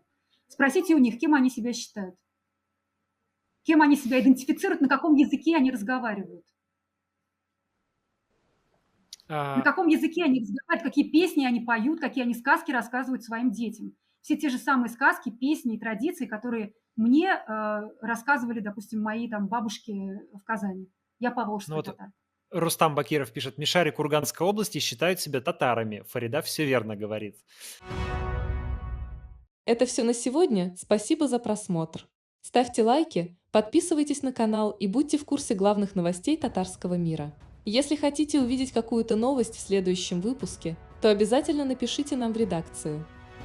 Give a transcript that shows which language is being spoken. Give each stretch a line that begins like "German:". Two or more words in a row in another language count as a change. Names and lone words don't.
Russian: Спросите у них, кем они себя считают. Кем они себя идентифицируют, на каком языке они разговаривают. На каком языке они разговаривают, какие песни они поют, какие они сказки рассказывают своим детям. Все те же самые сказки, песни и традиции, которые мне рассказывали, допустим, мои там бабушки в Казани. Я поволжский татар. Рустам Бакиров пишет, мишари Курганской области считают себя татарами. Фарида все верно говорит. Это все на сегодня. Спасибо за просмотр. Ставьте лайки, подписывайтесь на канал и будьте в курсе главных новостей татарского мира. Если хотите увидеть какую-то новость в следующем выпуске, то обязательно напишите нам в редакцию.